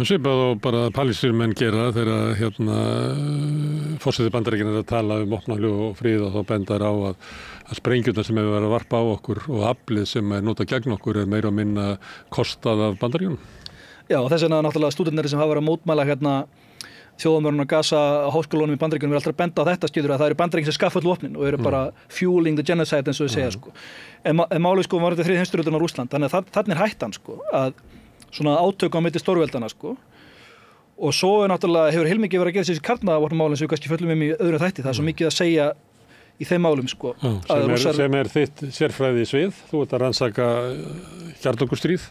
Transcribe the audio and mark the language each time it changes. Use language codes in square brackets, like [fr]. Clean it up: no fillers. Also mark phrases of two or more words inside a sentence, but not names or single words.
[is] Svipað og bara palestínummenn gera þegar forseti Bandaríkjanna er að tala um opnahlu og frið og þá bendar á að sprengjurnar sem hefur verið að varpa á okkur og aflið sem er notað gegn okkur er meira og minna kostað af Bandaríkjunum. Já, og þess vegna náttúrulega stúdentar sem hafa verið að mótmæla þjóðamörnum að Gaza á háskólunum í Bandaríkjunum er alltaf að benda á þetta skilur að það eru Bandaríkin sem skaffa öll vopnin og eru bara [en] fueling the genocide [is] eins og þau segja sko. En málið sko var þetta þriðja heimsstyrjöldin á Rússland, þannig að þarna er hættan sko að svona átök á milli stórveldana sko. Og svo náttúrulega hefur heilmikið verið að gera þessi kjarnavopnamálin sem við kannski föllum í öðru þætti, það er svo mikið að segja í þeim málum sko. Sem er þitt sérfræði svið, þú ert að rannsaka kjarnorkustríð.